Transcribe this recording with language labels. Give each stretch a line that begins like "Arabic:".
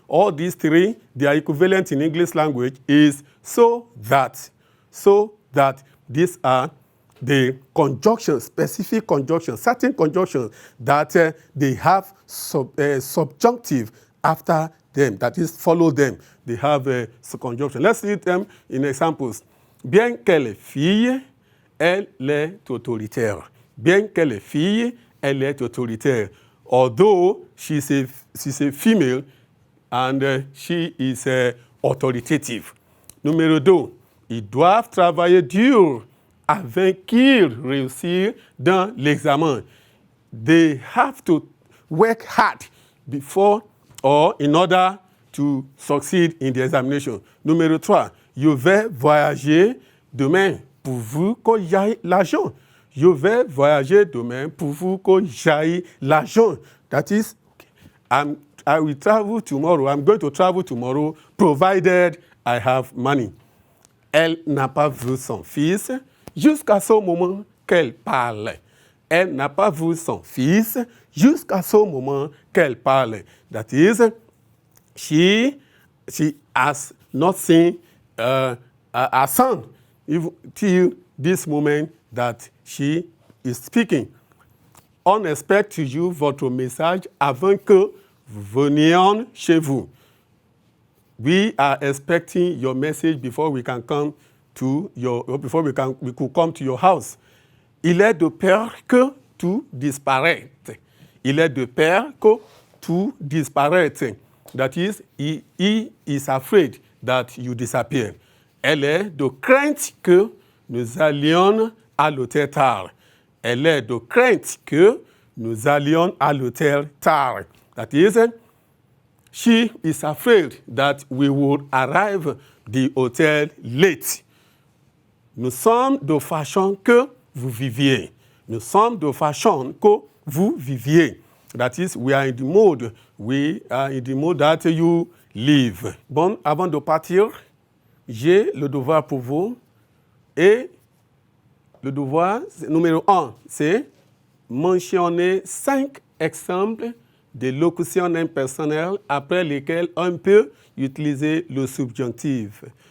English: All these three, their equivalent in English language is so that. So that these are the conjunctions, specific conjunctions, certain conjunctions that they have subjunctive after them, that is, follow them. They have a conjunction. Let's read them in examples.
French: Bien qu'elle est fille, elle est autoritaire. Bien qu'elle est fille, elle est autoritaire.
English: Although she's a female and she is authoritative.
French: Numéro 2, ils doivent travailler dur afin qu'ils réussissent dans l'examen.
English: They have to work hard before or in order to succeed in the examination.
French: Numéro 3, je vais voyager demain pourvu que j'aille l'argent. Je vais voyager demain pourvu que j'aille l'argent.
English: That is, I will travel tomorrow. I'm going to travel tomorrow provided I have money.
French: Elle n'a pas vu son fils jusqu'à ce moment qu'elle parle. Elle n'a pas vu son fils jusqu'à ce moment qu'elle parle.
English: That is, she has not seen a son till this moment that she is speaking.
French: On expecte toujours votre message avant que vous veniez chez vous.
English: We are expecting your message before we can come to we could come to your house.
French: Il est de peur que tout disparaisse. Il est de peur que tout disparaisse.
English: That is, he is afraid that you disappear.
French: Elle est de crainte que nous allions à l'hôtel tard. Elle est de crainte que nous allions à l'hôtel tard.
English: That is, she is afraid that we would arrive the hotel late.
French: Nous sommes de façon que vous viviez. Nous sommes de façon que vous viviez.
English: That is, we are in the mode that you live.
French: Bon, avant de partir, j'ai le devoir pour vous. Et le devoir numéro 1, c'est mentionner 5 exemples de locutions impersonnelles après lesquelles on peut utiliser le subjonctif.